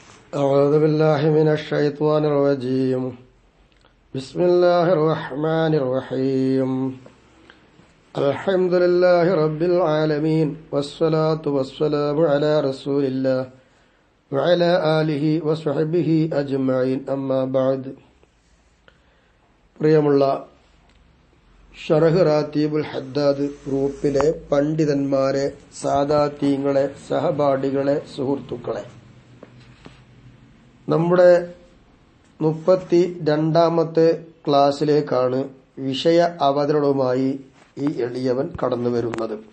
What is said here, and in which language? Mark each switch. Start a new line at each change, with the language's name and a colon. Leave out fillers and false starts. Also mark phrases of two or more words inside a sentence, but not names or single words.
Arabic: أعوذ بالله من الشيطان الرجيم. بسم الله الرحمن الرحيم. الحمد لله رب العالمين والصلاة والسلام على رسول الله وعلى آله وصحبه أجمعين أما بعد.
Malayalam: പ്രിയമുള്ള ഷറഹ് റാത്തീബുൽ ഹദ്ദാദ് ഗ്രൂപ്പിലെ പണ്ഡിതന്മാരെ, സാദാത്യങ്ങളെ, സഹപാഠികളെ, സുഹൃത്തുക്കളെ, നമ്മുടെ 32ാമത്തെ ക്ലാസ്സിലേക്കാണ് വിഷയ അവതരണവുമായി ഈ എളിയവൻ കടന്നു വരുന്നത്.